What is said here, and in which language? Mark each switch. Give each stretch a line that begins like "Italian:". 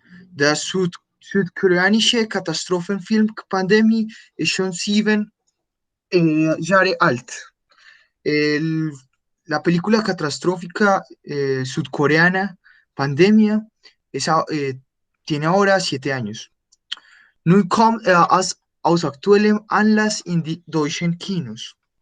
German: Der südkoreanische Katastrophenfilm Pandemie ist schon 7 Jahre alt.
Spanish: La película catastrófica sudcoreana Pandemia tiene ahora 7 años.
German: Nun kommt aus aktuellem Anlass in die deutschen Kinos.